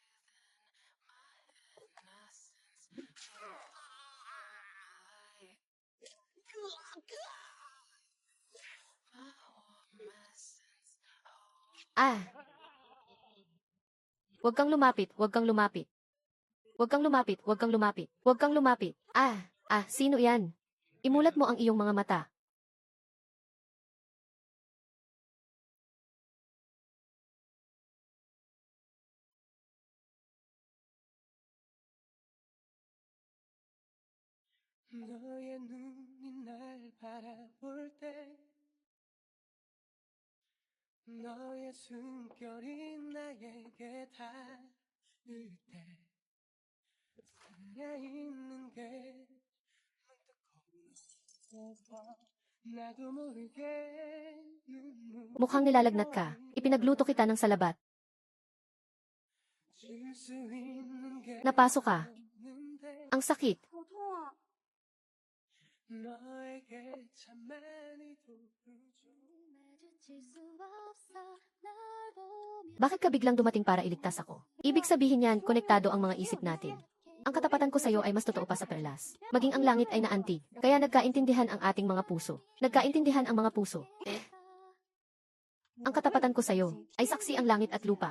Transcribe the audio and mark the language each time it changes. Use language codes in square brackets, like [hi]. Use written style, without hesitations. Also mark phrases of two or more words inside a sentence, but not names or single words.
[tl] Ah! Huwag kang lumapit, huwag kang lumapit. Huwag kang lumapit, huwag kang lumapit, huwag kang lumapit. Sino yan? Imulat mo ang iyong mga mata. [ko] 너의 눈이 날 바라볼 때 너의 숨결이 나에게 닿을 때 살아있는 게 문득 거슬러 나도 모르게 눈물이 [tl] Mukhang nilalagnat ka. Ipinagluto kita ng salabat. [ko] 줄수 있는 게 [tl] Napaso ka. [ko] 없는데 [tl] Ang sakit. [ko] 너에게 참 많이 도와줘 [tl] Bakit ka biglang dumating para iligtas ako? Ibig sabihin yan, konektado ang mga isip natin. Ang katapatan ko sa'yo ay mas totoo pa sa perlas. Maging ang langit ay naantig. Kaya nagkaintindihan ang ating mga puso. Nagkaintindihan ang mga puso. Ang katapatan ko sa'yo ay saksi ang langit at lupa.